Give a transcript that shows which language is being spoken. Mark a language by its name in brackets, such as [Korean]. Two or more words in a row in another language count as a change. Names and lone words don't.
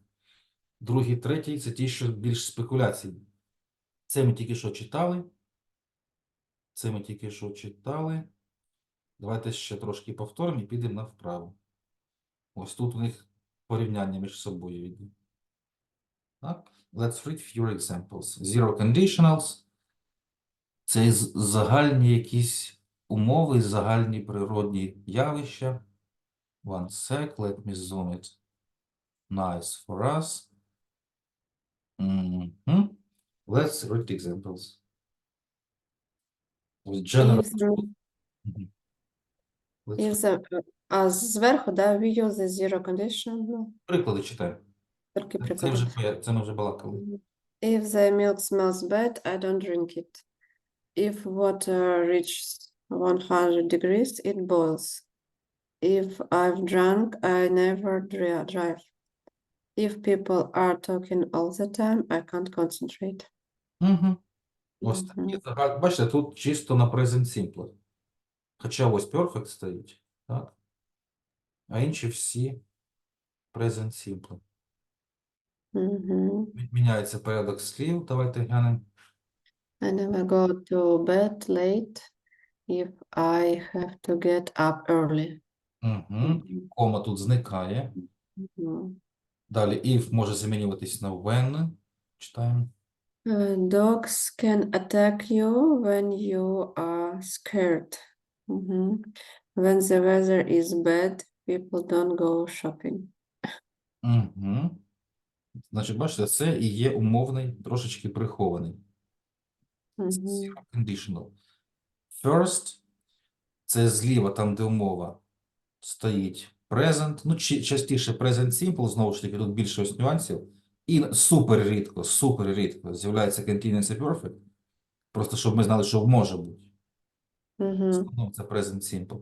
[Ukrainian] Другий, третій – це ті, що більш спекуляційні. Це ми тільки що читали. Давайте ще трошки повторимо і підемо на вправу. Ось тут у них порівняння між собою йде. Так, [English] let's read few examples. Zero conditionals [Ukrainian] – це загальні якісь умови, загальні природні явища. [English] One sec, let me zoom it. Nice for us. Let's read examples. With general. [Ukrainian] А зверху, да, [English] we use the zero condition. [Ukrainian] Ну, приклади читаємо. тільки Це приклади. ми вже балакали. [English] If the milk smells bad, I don't drink it. If water reaches 100 degrees, it boils. If I've drunk, I never drive. If people are talking all the time, I can't concentrate. [Ukrainian] Ось такі загальні. Бачите, тут чисто на [English] present simple. [Ukrainian] Хоча ось perfect стоїть, так? А інші всі [English] present simple. [Ukrainian] Міняється порядок слів. Давайте глянемо. [English] I never go to bed late if I have to get up early. [Ukrainian] Кома тут зникає. Далі if може замінюватись на when. Читаємо. [English] Dogs can attack you when you are scared. When the weather is bad, people don't go shopping. [Ukrainian] Значить, бачите, це і є умовний, трошечки прихований. [English] Zero conditional. First – [Ukrainian] це зліва, там, де умова стоїть present. Ну, частіше [English] present simple, [Ukrainian] знову ж таки, тут більше ось нюансів. І супер рідко з'являється [English] continuous perfect. [Ukrainian] Просто, щоб ми знали, що може бути. В основному це [English] present simple.